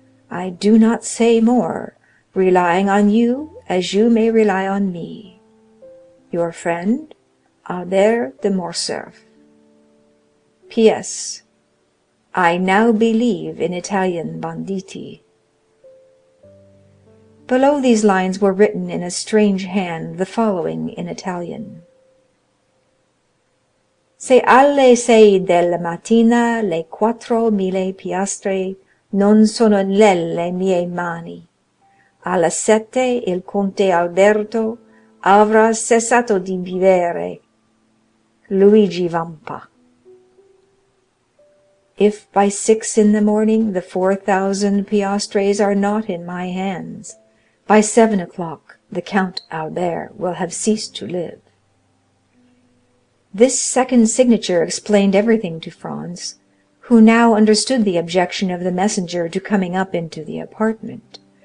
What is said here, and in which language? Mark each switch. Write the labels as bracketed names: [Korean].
[English] I do not say more, relying on you as you may rely on me. Your friend, Albert de Morcerf. P.S. I now believe in Italian banditti." Below these lines were written in a strange hand the following in Italian: [Italian] "Se alle 6 della mattina le 4.000 piastre non sono nelle mie mani, alle 7 il conte Alberto avrà cessato di vivere. Luigi Vampa." [English] If by 6 in the morning the 4,000 piastres are not in my hands, by 7 o'clock the Count Albert will have ceased to live. This second signature explained everything to Franz, who now understood the objection of the messenger to coming up into the apartment.